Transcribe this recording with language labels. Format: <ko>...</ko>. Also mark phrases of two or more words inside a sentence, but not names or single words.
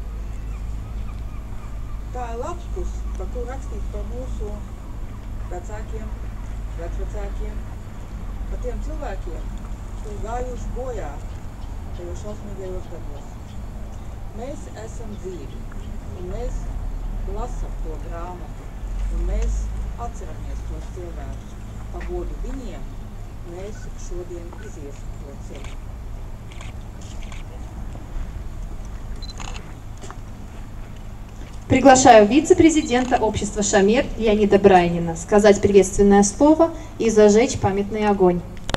<lv>Tā ir lapus, par kuru rakstīt par mūsu vecākiem, vecvecākiem, par tiem cilvēkiem, kuri gājuši bojā tajos šausmīgajos gados. Mēs esam dzīvi, un mēs lasam to grāmatu, un mēs atceramies tos cilvēkus. Pa godu viņiem mēs šodien iziesim to ceļu.</lv> <ru>Приглашаю вице-президента общества «Шамер» Леонида Брайнина сказать приветственное слово и зажечь памятный огонь.</ru>